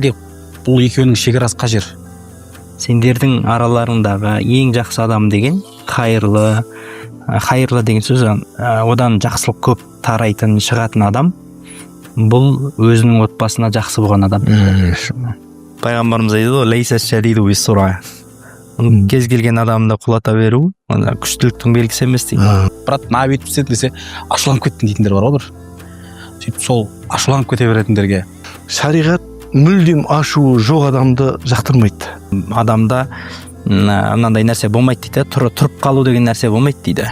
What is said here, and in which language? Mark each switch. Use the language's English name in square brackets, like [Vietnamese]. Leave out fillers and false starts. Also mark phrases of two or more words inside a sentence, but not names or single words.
[Kazakh] Или бұл екеуінің шекарасы қай жер? Сендердің араларыңдағы ең жақсы адам деген қайырлы деген сөз, одан жақсылық көп тарайтын, шығатын адам, бұл өзінің отбасына жақсы болған адам. Пайғамбарымыз айтады ғой, [Arabic] ليس الشديد بالصرعة. [Kazakh] Кез келген адамды құлата беру, күштіліктің белгісі емес дейді. Брат, мына бүйтіп істеді десе, ашуланып кеттің дейтіндер бар ғой бір. Сөйтіп сол ашуланып кете беретіндерге. Шариғат мүлдем ашуы жоқ адамды жақтырмайды. Адамда мынандай нәрсе болмайды дейді, тұрып қалу деген нәрсе болмайды дейді.